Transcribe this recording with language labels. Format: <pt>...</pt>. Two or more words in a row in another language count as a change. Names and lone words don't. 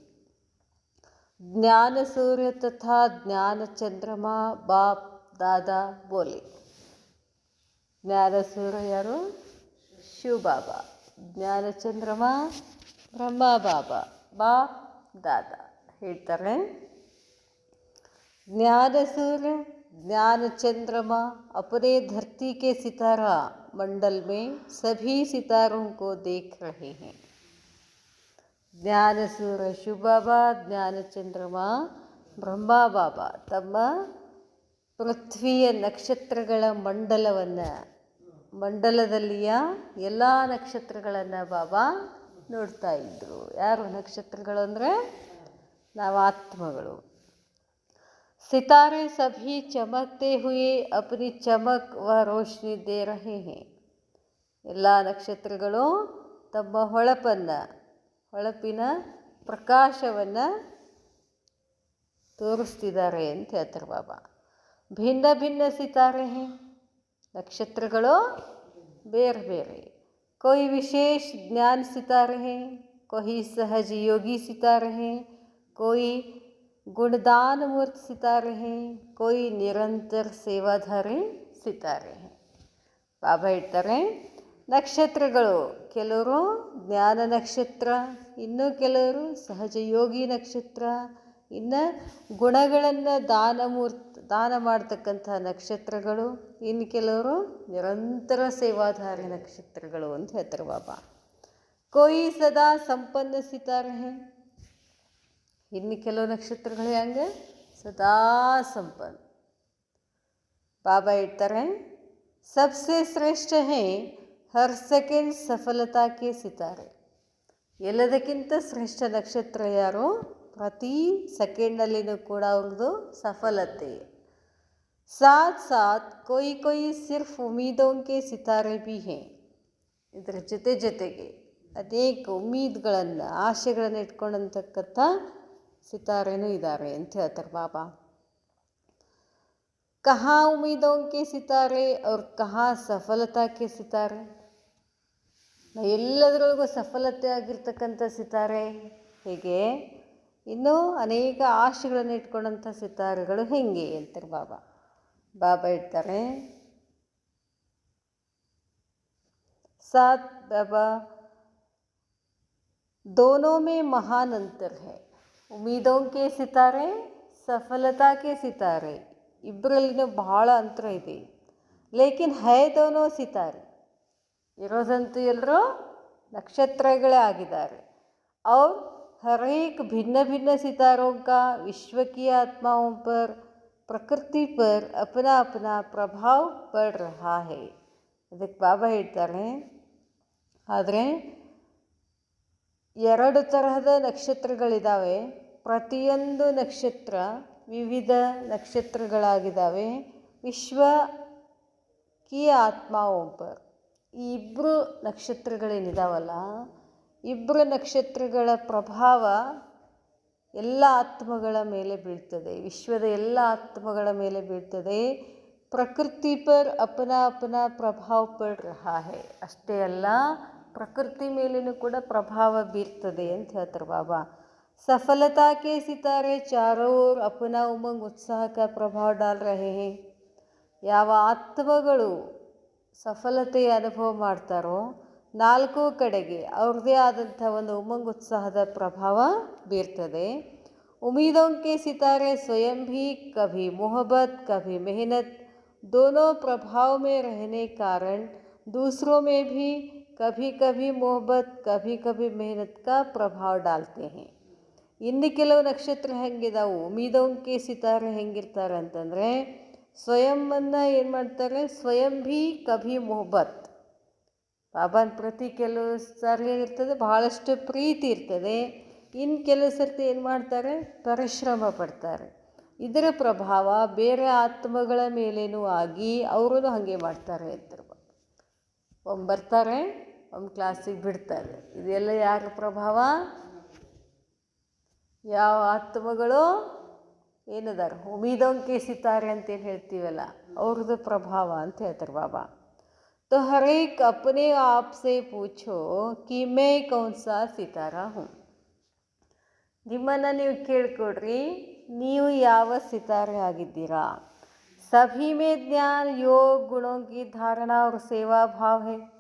<hi>ज्ञान सूर्य तथा ज्ञान चंद्रमा बाप दादा बोले.</hi> <kn>ಜ್ಞಾನ ಸೂರ್ಯ ಯಾರು? ಶಿವ ಬಾಬಾ. ಜ್ಞಾನ ಚಂದ್ರಮ ಬ್ರಹ್ಮ ಬಾಬಾ, ಬಾಪ್ ದಾದಾ ಹೇಳ್ತಾರೆ.</kn> <hi>ज्ञान सूर्य ज्ञान चंद्रमा अपने धरती के सितारा मंडल में सभी सितारों को देख रहे हैं. ज्ञान सूर्य शिव बाबा, ज्ञान चंद्रमा</hi> <kn>ಬ್ರಹ್ಮ ಬಾಬಾ ತಮ್ಮ ಪೃಥ್ವಿಯ ನಕ್ಷತ್ರಗಳ ಮಂಡಲದಲ್ಲಿಯ ಎಲ್ಲ ನಕ್ಷತ್ರಗಳನ್ನು ಬಾಬಾ ನೋಡ್ತಾ ಇದ್ದರು. ಯಾರು ನಕ್ಷತ್ರಗಳು ಅಂದರೆ ನಾವು ಆತ್ಮಗಳು.</kn> <hi>सितारे सभी चमकते हुए अपनी चमक व रोशनी दे रहे हैं.</hi> <kn>ಎಲ್ಲ ನಕ್ಷತ್ರಗಳು ತಮ್ಮ ಹೊಳಪಿನ ಪ್ರಕಾಶವನ್ನು ತೋರಿಸ್ತಿದ್ದಾರೆ ಅಂತ ಹೇಳ್ತಾರೆ ಬಾಬಾ.</kn> <hi>भिन्न भिन्न सितारे हैं,</hi> <kn>ನಕ್ಷತ್ರಗಳು ಬೇರೆ ಬೇರೆ.</kn> <hi>कोई विशेष ज्ञान सितारे हैं, कोई सहज योगी सितारे हैं, कोई गुणदान मूर्त सितारे हैं, कोई निरंतर सेवाधारी सितारे हैं.</hi> <kn>ಬಾಬಾ ಹೇಳ್ತಾರೆ, ನಕ್ಷತ್ರಗಳು ಕೆಲವರು ಜ್ಞಾನ ನಕ್ಷತ್ರ, ಇನ್ನು ಕೆಲವರು ಸಹಜ ಯೋಗಿ ನಕ್ಷತ್ರ, ಇನ್ನು ಗುಣಗಳನ್ನು ದಾನ ಮಾಡ್ತಕ್ಕಂಥ ನಕ್ಷತ್ರಗಳು, ಇನ್ನು ಕೆಲವರು ನಿರಂತರ ಸೇವಾಧಾರಿ ನಕ್ಷತ್ರಗಳು ಅಂತ ಹೇಳ್ತಾರೆ ಬಾಬಾ.</kn> <hi>कोई सदा संपन्न सितारे हैं,</hi> <kn>ಇನ್ನು ಕೆಲವು ನಕ್ಷತ್ರಗಳು ಹೆಂಗೆ ಸದಾ ಸಂಪನ್ನ. ಬಾಬಾ ಹೇಳ್ತಾರೆ,</kn> <hi>सबसे श्रेष्ठ है हर सेकेंड सफलता के सितारे.</hi> <kn>ಎಲ್ಲದಕ್ಕಿಂತ ಶ್ರೇಷ್ಠ ನಕ್ಷತ್ರ ಯಾರು? ಪ್ರತಿ ಸೆಕೆಂಡಲ್ಲಿನೂ ಕೂಡ ಅವ್ರದ್ದು ಸಫಲತೆ.</kn> <hi>साथ साथ कोई कोई सिर्फ उम्मीदों के सितारे भी हैं.</hi> <kn>ಇದರ ಜೊತೆಗೆ ಅನೇಕ ಉಮ್ಮೀದ್ಗಳನ್ನು, ಆಶೆಗಳನ್ನು ಇಟ್ಕೊಂಡಂತಕ್ಕಂಥ ಸಿತಾರೆನೂ ಇದ್ದಾರೆ ಅಂತ ಹೇಳ್ತಾರೆ ಬಾಬಾ.</kn> <hi>कहाँ उम्मीदों के सितारे और कहाँ सफलता के सितारे.</hi> <kn>ಎಲ್ಲದರೊಳಗೂ ಸಫಲತೆ ಆಗಿರ್ತಕ್ಕಂಥ ಸಿತಾರೆ ಹೇಗೆ, ಇನ್ನೂ ಅನೇಕ ಆಶೆಗಳನ್ನು ಇಟ್ಕೊಂಡಂಥ ಸಿತಾರೆಗಳು ಹೆಂಗೆ ಅಂತಾರೆ ಬಾಬಾ. ಬಾಬಾ ಹೇಳ್ತಾರೆ,</kn> <hi>साथ बाबा दोनों में महान अंतर है. उम्मीदों के सितारे, सफलता के सितारे,</hi> <kn>ಇಬ್ಬರಲ್ಲಿನೂ ಬಹಳ ಅಂತರ ಇದೆ.</kn> <hi>लेकिन है दोनों सितारे,</hi> <kn>ಇರೋದಂತೂ ಎಲ್ಲರೂ ನಕ್ಷತ್ರಗಳೇ ಆಗಿದ್ದಾರೆ.</kn> <hi>और हर एक भिन्न भिन्न सितारों का विश्व की आत्माओं पर, प्रकृति पर अपना अपना प्रभाव पड़ रहा है.</hi> <kn>ಅದಕ್ಕೆ ಬಾಬಾ ಹೇಳ್ತಾರೆ, ಆದರೆ ಎರಡು ತರಹದ ನಕ್ಷತ್ರಗಳಿದ್ದಾವೆ. ಪ್ರತಿಯೊಂದು ನಕ್ಷತ್ರ ವಿವಿಧ ನಕ್ಷತ್ರಗಳಾಗಿದ್ದಾವೆ.</kn> <hi>विश्व की आत्माओं पर,</hi> <kn>ಈ ಇಬ್ಬರು ನಕ್ಷತ್ರಗಳೇನಿದಾವಲ್ಲ, ಇಬ್ಬರು ನಕ್ಷತ್ರಗಳ ಪ್ರಭಾವ ಎಲ್ಲ ಆತ್ಮಗಳ ಮೇಲೆ ಬೀಳ್ತದೆ, ವಿಶ್ವದ ಎಲ್ಲ ಆತ್ಮಗಳ ಮೇಲೆ ಬೀಳ್ತದೆ.</kn> <hi>प्रकृति पर अपना प्रभाव पड़ रहा है.</hi> <kn>ಅಷ್ಟೇ ಅಲ್ಲ, ಪ್ರಕೃತಿ ಮೇಲೇನೂ ಕೂಡ ಪ್ರಭಾವ ಬೀರ್ತದೆ ಅಂತ ಹೇಳ್ತಾರೆ ಬಾಬಾ.</kn> <hi>सफलता के सितारे चारों ओर अपना उमंग उत्साह का प्रभाव डाल रहे हैं.</hi> <kn>ಯಾವ ಆತ್ಮಗಳು ಸಫಲತೆಯ ಅನುಭವ ಮಾಡ್ತಾರೋ ನಾಲ್ಕು ಕಡೆಗೆ ಅವ್ರದ್ದೇ ಆದಂಥ ಒಂದು ಉಮಂಗ್ ಉತ್ಸಾಹದ ಪ್ರಭಾವ ಬೀರ್ತದೆ.</kn> <hi>उम्मीदों के सितारे स्वयं भी कभी मोहब्बत कभी मेहनत दोनों प्रभाव में रहने कारण दूसरों में भी कभी कभी मोहब्बत कभी कभी मेहनत का प्रभाव डालते हैं.</hi> <kn>ಇನ್ನು ಕೆಲವು ನಕ್ಷತ್ರ ಹೆಂಗಿದಾವು,</kn> <hi>उम्मीदों के सितारे</hi> <kn>ಹೆಂಗಿರ್ತಾರೆ ಅಂತಂದರೆ, ಸ್ವಯಂವನ್ನು ಏನು ಮಾಡ್ತಾರೆ,</kn> <hi>स्वयं भी कभी मोहब्बत.</hi> <kn>ಬಾಬಾನ ಪ್ರತಿ ಕೆಲವು ಸಾರಿ ಏನಿರ್ತದೆ, ಬಹಳಷ್ಟು ಪ್ರೀತಿ ಇರ್ತದೆ. ಇನ್ನು ಕೆಲವು ಸರ್ತಿ ಏನು ಮಾಡ್ತಾರೆ, ಪರಿಶ್ರಮ ಪಡ್ತಾರೆ. ಇದರ ಪ್ರಭಾವ ಬೇರೆ ಆತ್ಮಗಳ ಮೇಲೇನೂ ಆಗಿ ಅವರು ಹಾಗೆ ಮಾಡ್ತಾರೆ ಅಂತಾರೆ. ಒಮ್ಮೆ ಬರ್ತಾರೆ, ಒಮ್ಮೆ ಕ್ಲಾಸಿಗೆ ಬಿಡ್ತಾರೆ. ಇದೆಲ್ಲ ಯಾರ ಪ್ರಭಾವ? ಯಾವ ಆತ್ಮಗಳು ಏನದಾರ</kn> <hi>उम्मीदों के सितारे</hi> <kn>ಅಂತೇನು ಹೇಳ್ತೀವಲ್ಲ, ಅವ್ರದ್ದು ಪ್ರಭಾವ ಅಂತ ಹೇಳ್ತಾರೆ ಬಾಬಾ.</kn> <hi>तो हर एक अपने आप से पूछो कि मैं कौन सा सितारा हूँ.</hi> <kn>ನಿಮ್ಮನ್ನು ನೀವು ಕೇಳ್ಕೊಡ್ರಿ, ನೀವು ಯಾವ ಸಿತಾರೆ ಆಗಿದ್ದೀರಾ.</kn> <hi>सभी में ज्ञान योग गुणों की धारणा और सेवा भाव है.</hi>